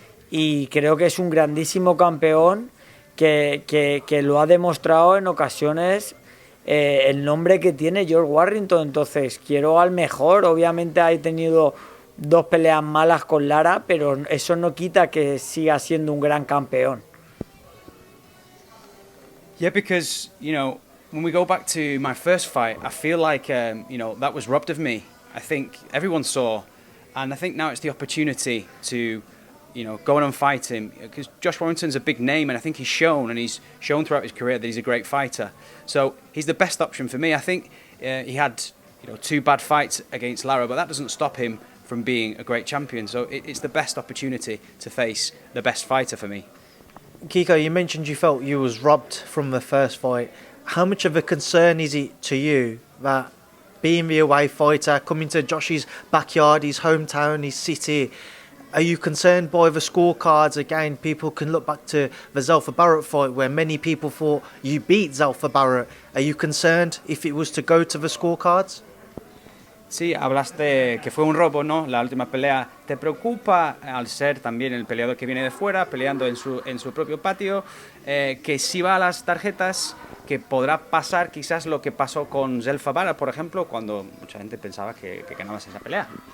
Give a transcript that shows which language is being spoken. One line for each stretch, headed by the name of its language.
Spanish: Y creo que es un grandísimo campeón que lo ha demostrado en ocasiones el nombre que tiene George Warrington. Entonces quiero al mejor. Obviamente ha tenido 2 peleas malas con Lara, pero eso no quita que siga siendo un gran campeón.
English: Yeah, because, when we go back to my first fight, I feel like, that was robbed of me. I think everyone saw, and I think now it's the opportunity to, go on and fight him. Because Josh Warrington's a big name, and I think he's shown throughout his career that he's a great fighter. So he's the best option for me. I think he had, 2 bad fights against Lara, but that doesn't stop him from being a great champion. So it's the best opportunity to face the best fighter for me. Kiko, you mentioned you felt you was robbed from the first fight. How much of a concern is it to you that being the away fighter, coming to Josh's backyard, his hometown, his city, are you concerned by the scorecards? Again, people can look back to the Zelfa Barrett fight where many people thought you beat Zelfa Barrett. Are you concerned if it was to go to the scorecards?
Spanish: Sí, hablaste que fue un robo, ¿no? La última pelea. ¿Te preocupa, al ser también el peleador que viene de fuera, peleando en su propio patio, que si va a las tarjetas, que podrá pasar quizás lo que pasó con Zelfa Barrett, por ejemplo, cuando mucha gente pensaba que ganabas esa pelea?